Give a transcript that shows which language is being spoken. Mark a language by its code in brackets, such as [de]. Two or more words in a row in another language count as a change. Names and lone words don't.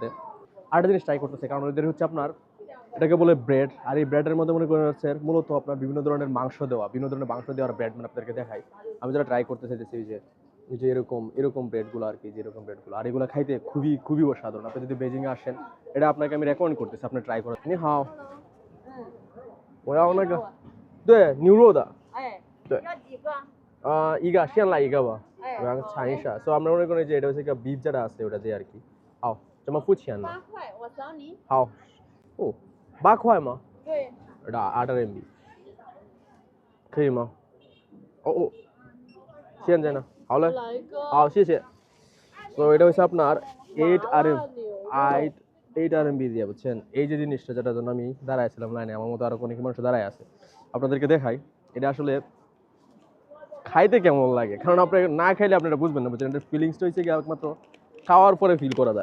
[bn] আরেকটা জিনিস ট্রাই করতেছে, কারণ ওদের হচ্ছে আপনার এটাকে বলে ব্রেড, আর এই ব্রেডের মধ্যে মনে করেন হচ্ছে মূলত আপনার বিভিন্ন ধরনের মাংস দেওয়ার ব্রেড মানে আপনাদেরকে দেখাই। আমি যেটা ট্রাই করতে চাইতেছি যে এরকম ব্রেডগুলো আর কি, যেরকম ব্রেডগুলো, আর এগুলো খাইতে খুবই খুবই অসাধারণ। আপনি যদি বেজিংয়ে আসেন, এটা আপনাকে আমি রেকমেন্ড করতেছি, আপনি ট্রাই করেন। [zh] 你好，我要那个，对，牛肉的，哎，对要几个？一个先来一个吧，哎我要尝一下。 [bn] 所以 আমরা মনে করি যে এটা হচ্ছে বিফ যেটা আছে ওটা দিয়ে আর কি। [zh] 好，怎么付钱呢？ 8块，我扫你。好，哦，8块吗？对， [bn] এটা 8 RMB， [zh] 可以吗？哦哦，现在呢？好了，来一个。好，谢谢。 [bn] তো এটা হচ্ছে আপনার 8 RMB দিয়ে, বুঝছেন? এই যে জিনিসটা যেটার জন্য আমি দাঁড়াইছিলাম লাইনে, আমার মতো আরো অনেক মানুষ দাঁড়ায় আছে, আপনাদেরকে দেখাই এটা আসলে খাইতে কেমন লাগে। কারণ আপনি না খাইলে আপনি এটা বুঝবেন না, বুঝছেন? এটা ফিলিংসটা হচ্ছে কি একমাত্র খাওয়ার পরে ফিল করা যায়।